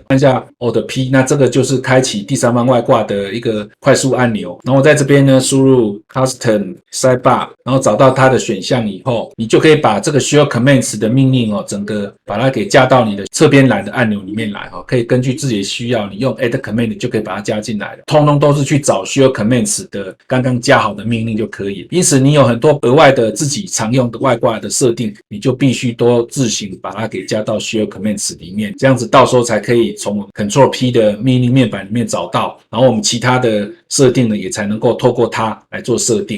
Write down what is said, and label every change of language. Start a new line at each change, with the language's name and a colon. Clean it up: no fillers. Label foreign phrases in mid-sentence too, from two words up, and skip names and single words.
Chinese: 看一下 Alt P， 那這個就是開啟第三方外掛的一個快速按鈕。然後在這邊呢，輸入 Custom Sidebar， 然後找到它的選項以後，你就可以把這個 Share Commands 的命令整個把它給加到你的側邊欄的按鈕裡面來可以根據自己的需要，你用
English: Add Command
Chinese: 就可以把它加進來了。通通都是去找 Share Commands 的刚刚加好的命令就可以了。因此你有很多額外的自己常用的外掛的設定，你就必須多自行把它給加到 Share Commands 裡面，這樣子到時候才可以從 Ctrl P 的命令面板裡面找到，然后我們其他的設定呢也才能夠透過它來做設定。